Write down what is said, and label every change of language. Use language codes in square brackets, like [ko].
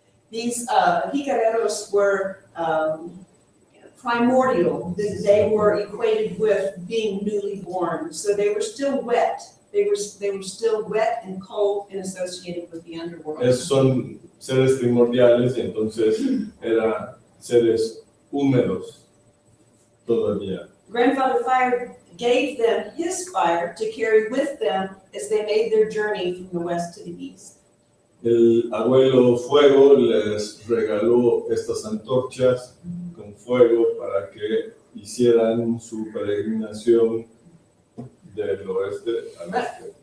[en] These jicareros were primordial. They were equated with being newly born, so they were still wet. They were still wet and cold and associated with the underworld. [es] Esos son seres primordiales y entonces eran seres húmedos todavía. [en] Grandfather Fire gave them his fire to carry with them as they made their journey from the west to the east. [es] El abuelo Fuego les regaló estas antorchas con fuego para que hicieran su peregrinación del oeste al este.